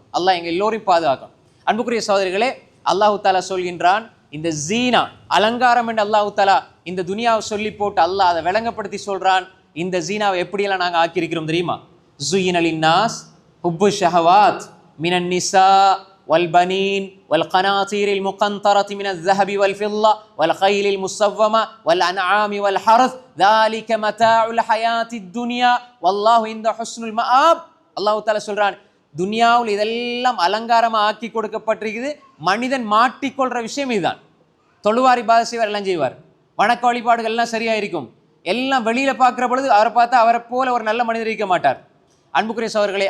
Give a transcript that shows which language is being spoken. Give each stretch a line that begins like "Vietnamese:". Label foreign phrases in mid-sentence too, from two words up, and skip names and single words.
Tamil: அல்லாஹ் எங்கள் எல்லோரையும் பாதுகாக்கணும். அன்புக்குரிய சகோதரிகளே, அல்லாஹு தாலா சொல்கின்றான், இந்த ஜீனா அலங்காரம் என்று அல்லாஹு தாலா இந்த துனியாவை சொல்லி போட்டு அல்லாஹ் அதை விளங்கப்படுத்தி சொல்றான். இந்த ஜீனாவை எப்படியெல்லாம் நாங்கள் ஆக்கியிருக்கிறோம் தெரியுமா?
Arabic: زين للناس حب الشهوات من النساء والبنين والقناطير المقنطرة من الذهب والفضة والخيل المسومة والأنعام والحرث ذلك متاع الحياة الدنيا والله عنده حسن المآب.
Tamil: அல்லாஹ் தஆலா சொல்றான், துனியாவில் இதெல்லாம் அலங்காரமாக ஆக்கி கொடுக்கப்பட்டிருக்குது. மனிதன் மாட்டிக்கொள்ற விஷயம் இதுதான். தொழுவாரி பாத செய்வார், எல்லாம் செய்வார். வணக்க வழிபாடுகள் எல்லாம் சரியா இருக்கும். எல்லாம் வெளியில பார்க்கிற பொழுது அவரை பார்த்தா அவரை போல ஒரு நல்ல மனிதர் இருக்க மாட்டார் அன்புக்குரிய சகோதரர்களே.